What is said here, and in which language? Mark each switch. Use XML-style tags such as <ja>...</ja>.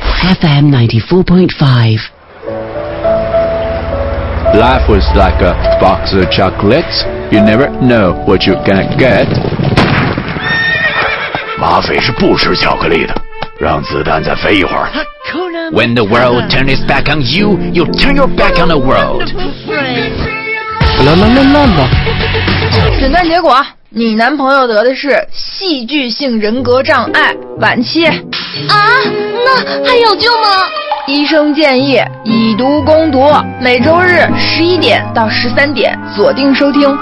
<en>FM 94.5. Life was like a box of chocolates. You never know what you're gonna get.</en> <zh>马匪是不吃巧克力的，让子弹再飞一会儿。</zh> <en>When the world turns its back on you, you turn your back on the world. 啦啦啦啦啦！</en> <zh>诊断结果，你男朋友得的是戏剧性人格障碍晚期。啊，那还有救吗？医生建议以毒攻毒，每周日11点到13点锁定收听</zh>